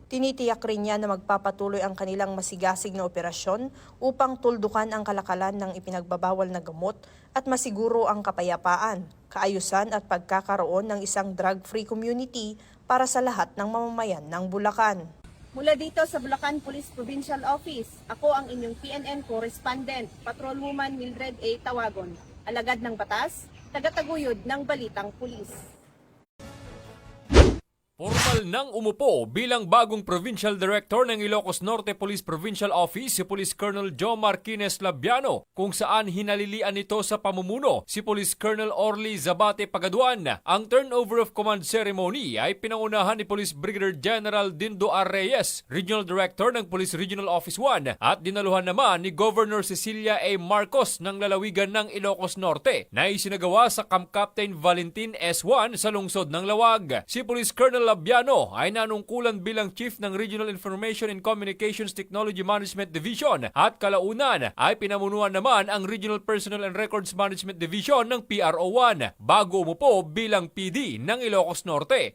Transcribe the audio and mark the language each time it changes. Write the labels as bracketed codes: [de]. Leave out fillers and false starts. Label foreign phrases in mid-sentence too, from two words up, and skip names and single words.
[tl] Tinitiyak rin niya na magpapatuloy ang kanilang masigasig na operasyon upang tuldukan ang kalakalan ng ipinagbabawal na gamot at masiguro ang kapayapaan, kaayusan at pagkakaroon ng isang [en] drug-free community [tl] para sa lahat ng mamamayan ng Bulacan. Mula dito sa Bulacan Police Provincial Office, ako ang inyong PNN correspondent, Patrolwoman Mildred A. Tawagon, alagad ng batas, tagataguyod ng balitang pulis. Formal nang umupo bilang bagong [en] Provincial Director [tl] ng Ilocos Norte Police Provincial Office si Police Colonel Joe Marquines Labiano, kung saan hinalilian nito sa pamumuno si Police Colonel Orly Zabate Pagaduan. Ang [en] turnover of command ceremony [tl] ay pinangunahan ni Police Brigadier General Dindo R. Reyes, Regional Director ng Police Regional Office 1, at dinaluhan naman ni Governor Cecilia A. Marcos ng lalawigan ng Ilocos Norte na isinagawa sa Camp Captain Valentin S1 sa lungsod ng Lawag. Si Police Colonel Labiano ay nanungkulan bilang Chief ng Regional Information and Communications Technology Management Division at kalaunan ay pinamunuan naman ang Regional Personnel and Records Management Division ng PRO1 bago umupo bilang PD ng Ilocos Norte.